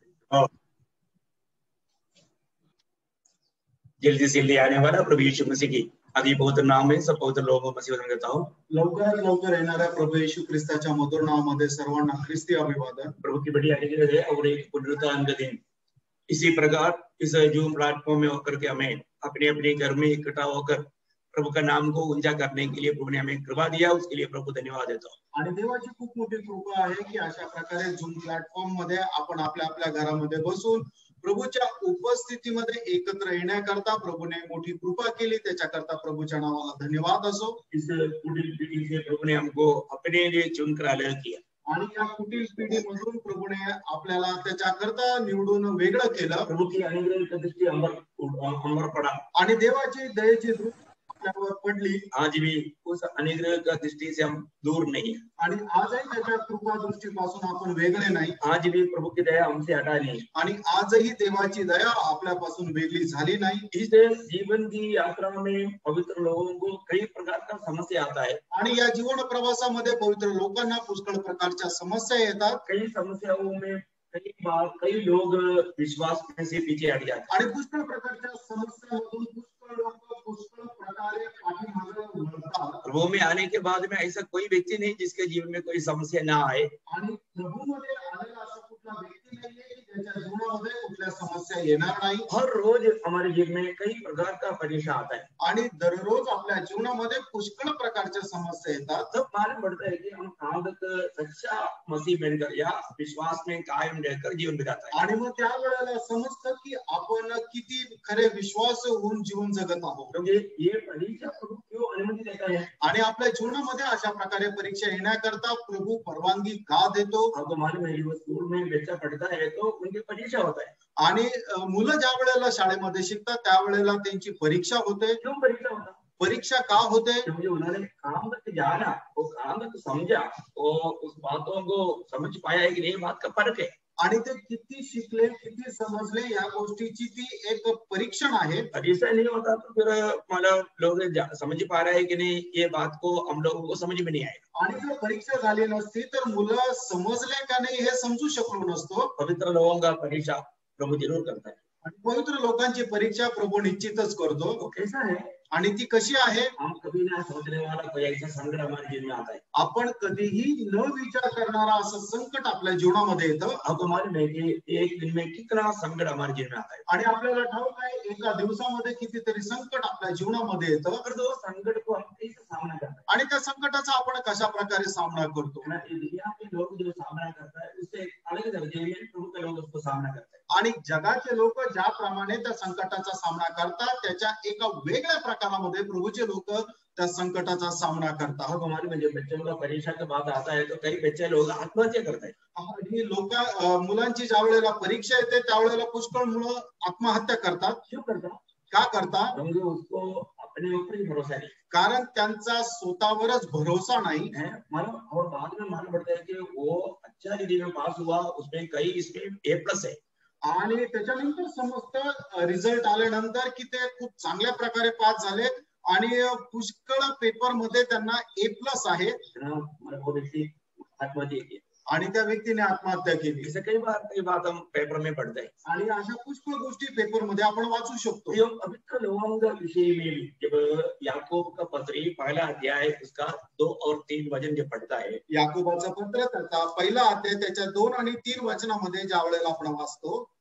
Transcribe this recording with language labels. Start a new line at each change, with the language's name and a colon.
Hindi: और जल्दी से ले आने वाला प्रभु यीशु मसीह की आदि पवित्र नाम में सब पवित्र लोगों को मसीह वचन करता हूँ।
Marathi: लवकरात लवकर येणाऱ्या प्रभू येशू ख्रिस्ताच्या मधुर नावामध्ये सर्वांना ख्रिस्ती अभिवादन।
Hindi: प्रभु की बड़ी अनुग्रह है और एक पुनरुत्थान का दिन। इसी प्रकार इस जूम प्लेटफॉर्म में होकर के हमें अपने अपने घर में इकट्ठा होकर प्रभु का नाम को ऊंचा करने के लिए प्रभु ने हमें कृपा दिया, उसके लिए प्रभु धन्यवाद देता हूँ।
Marathi: आणि देवाची खूप मोठी कृपा आहे की अशा प्रकारे झूम प्लॅटफॉर्म मध्ये आपण आपल्या आपल्या घरामध्ये बसून प्रभूच्या उपस्थितीमध्ये एकत्र येण्याकरता प्रभूने मोठी कृपा केली, त्याच्याकरता प्रभूच्या नावाला धन्यवाद असो।
Hindi: इस कुटिल पीढ़ी से प्रभु ने हमको अपने लिए चुनकर अलग किया
Marathi: आणि या कुटिल पिढीमधून प्रभूने आपल्याला त्याच्याकरता निवडून वेगळं केलं।
Hindi: प्रभु की अनुग्रह की दृष्टि हम पर पड़ा
Marathi: आणि देवाची दयेची दृष्टी आपल्यावर पडली।
Hindi: आज भी उस अनुग्रह का दृष्टि से हम दूर नहीं है
Marathi: आणि आजही त्याच्या कृपा दृष्टीपासून आपण वेगळे नाही।
Hindi: आज भी प्रभु की दया हमसे हटा नहीं
Marathi: आणि आजही देवाची दया आपल्यापासून वेगळी झाली नाही।
Hindi: इस जीवन की यात्रा में पवित्र लोगों को कई प्रकार का समस्या आता है
Marathi: आणि या जीवन प्रवासामध्ये पवित्र लोकांना पुष्कळ प्रकारच्या समस्या येतात।
Hindi: कई समस्याओं में कई बार कई लोग विश्वास में से पीछे हट जाते हैं
Marathi: आणि पुष्कळ प्रकारच्या समस्यांमधून पुष्कळ लोक पुष्कळ प्रकारे पाठीमागे वळतात।
Hindi: प्रभु में आने के बाद में ऐसा कोई व्यक्ति नहीं जिसके जीवन में कोई समस्या ना आए
Marathi: आणि प्रभूमध्ये आलेला असा कुठला व्यक्ती नाहीये की त्याच्या जीवनामध्ये कुठल्या समस्या येणार नाही।
Hindi: हर रोज हमारे जीवन में कई प्रकार का परेशान आता है
Marathi: आणि दररोज आपल्या जीवनामध्ये पुष्कळ प्रकारच्या समस्या येतात।
Hindi: तब मालूम पड़ता है कि हम कहाँ तक सच्चा मसीह बनकर या विश्वास में कायम रहकर जीवन बिताता है
Marathi: आणि मग त्यावेळेला समजतं की आपण किती खरे विश्वास होऊन जीवन जगत आहोत।
Hindi: क्योंकि ये परीक्षा प्रभु क्यों अनुमति देता है
Marathi: आणि आपल्या जीवनामध्ये अशा प्रकारे परीक्षा येण्याकरता प्रभु परवानगी का देतो?
Hindi: आपको मालूम है वो स्कूल में बच्चा पढ़ता है तो उनकी परीक्षा होता है
Marathi: आणि मुलं ज्या वेळेला शाळेमध्ये शिकतात त्यावेळेला त्यांची परीक्षा होते।
Hindi: क्यों परीक्षा होता
Marathi: परीक्षा का होते?
Hindi: क्योंकि उन्होंने काम तक जाना, वो काम तक समझा, वो उस बातों को समझ पाया है कि नहीं, बात का फर्क है।
Marathi: आणि ते किती शिकले किती समजले या गोष्टीची ती एक परीक्षण आहे।
Hindi: ऐसा नहीं होता तो फिर मतलब लोग समझ पा रहे हैं कि नहीं, ये बात को हम लोगों को समझ में नहीं आएगा।
Marathi: आणि जर परीक्षा झाली नसती तर मुलं समजले का नाही हे समजू शकलो नसतो।
Hindi: पवित्र लोगों का परीक्षा प्रभु जरूर करता है
Marathi: आणि पवित्र लोकांची परीक्षा प्रभु निश्चितच करतो।
Hindi: वो कैसा है
Marathi: आणि ती कशी आहे?
Hindi: हम कभी ना सोचने वाला कोई ऐसा संकट हमारे जीवन में आता है,
Marathi: आपण कधीही न विचार करणारा असं संकट आपल्या जीवनामध्ये येतं।
Hindi: आपको मालूम है कि एक दिन में कितना संकट हमारे जीवन में आता है
Marathi: आणि आपल्याला ठाऊक आहे एका दिवसामध्ये कितीतरी संकट आपल्या जीवनामध्ये येतं।
Hindi: और तो संकट को हम कैसे सामना करते हैं
Marathi: आणि त्या संकटाचा आपण कशा प्रकारे सामना करतो?
Hindi: दुनिया के लोग जो सामना करता है उससे अलग दर्जे में प्रभु के लोग उसको सामना करते हैं।
Marathi: आणि जगाचे लोक ज्याप्रमाणे त्या संकटाचा सामना करतात त्याच्या एका वेगळ्या प्रकारामध्ये प्रभूचे लोक त्या संकटाचा सामना करतात।
Hindi: हमारे म्हणजे बच्चों का परीक्षा के बाद आता है तो कई बच्चे लोग आत्महत्या करते हैं।
Marathi: आणि लोक मुलांची ज्या वेळेला परीक्षा येते त्यावेळेला पुष्कळ मुलं आत्महत्या करतात।
Hindi: क्यों
Marathi: करतात? का करतात?
Hindi: क्योंकि उसको अपने ऊपर ही भरोसा नहीं,
Marathi: कारण त्यांचा स्वतःवरच भरोसा नाही
Hindi: है। मतलब और बाद में मालूम पड़ता है कि वो अच्छा डिग्री में पास हुआ, उसमें कई इसमें A+ है
Marathi: आणि त्याच्यानंतर समजतं रिझल्ट आल्यानंतर की ते खूप चांगल्या प्रकारे पास झाले आणि पुष्कळ पेपर मध्ये त्यांना A+ आहे
Hindi: वो व्यक्ति आत्महत्या की
Marathi: आणि त्या व्यक्तीने आत्महत्या केली।
Hindi: इसे कई बात हम पेपर में पढ़ते हैं
Marathi: आणि अशा पुष्कळ गोष्टी पेपर मध्ये आपण वाचू शकतो।
Hindi: ये पवित्र लोगों का विषय में भी जब याकूब का पत्री पहला अध्याय उसका 2 और 3 वचन जो पढ़ता है,
Marathi: याकूबाचं पत्र त्याचा पहिला अध्याय त्याच्या 2 आणि 3 वचनामध्ये ज्या वेळेला आपण वाचतो,